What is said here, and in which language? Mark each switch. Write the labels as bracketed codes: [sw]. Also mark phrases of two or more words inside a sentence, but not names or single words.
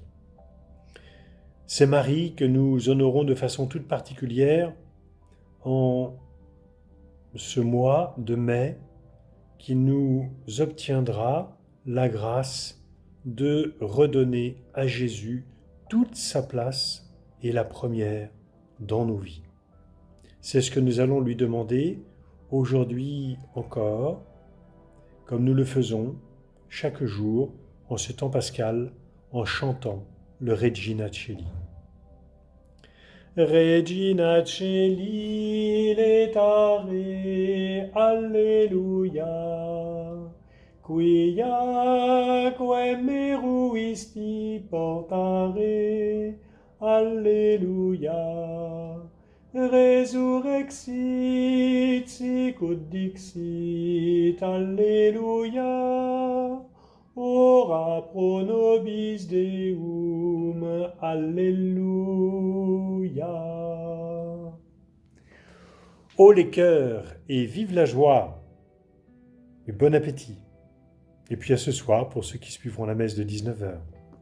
[fr] C'est Marie que nous honorons de façon toute particulière en ce mois de mai qui nous obtiendra la grâce de redonner à Jésus toute sa place et la première dans nos vies. C'est ce que nous allons lui demander aujourd'hui encore, comme nous le faisons chaque jour en ce temps pascal, en chantant le Regina Coeli. [la] Regina Coeli letare, alleluia, quiaque meruisti portare, alleluia, resurrexit sicut dixit, alleluia, ora pro nobis Deum, alléluia. [fr] Haut les cœurs et vive la joie, et bon appétit. Et puis à ce soir pour ceux qui suivront la messe de 19h.